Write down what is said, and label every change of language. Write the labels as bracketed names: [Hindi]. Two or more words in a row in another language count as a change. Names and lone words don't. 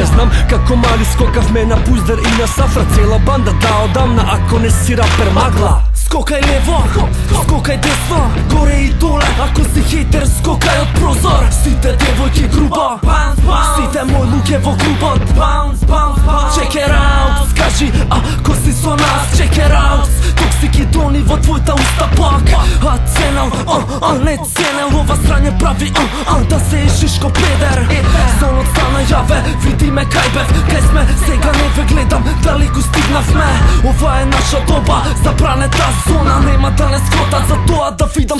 [Macedonian] Знам како мали скокавме на Пуздар и на Сафра, цела банда да одамна, ако не си рапер магла. Скокај лево, скокај десно, горе и доле, ако си хейтер скокај од прозор. Сите девојки грубо, сите мои луѓе во клубот. [English] Check it out, [Macedonian] скажи ако си со нас. [English] Check it out, [Macedonian] токсики дони во твојта уста пак. А ценел, не ценел, ова срање прави да се ишишко педер. Сонот стана јаве, види ме кај бев, кај сме, сега не ве гледам, дали го стигнавме. Ова е наша доба, забранета зона, нема да не скотат за тоа да видам.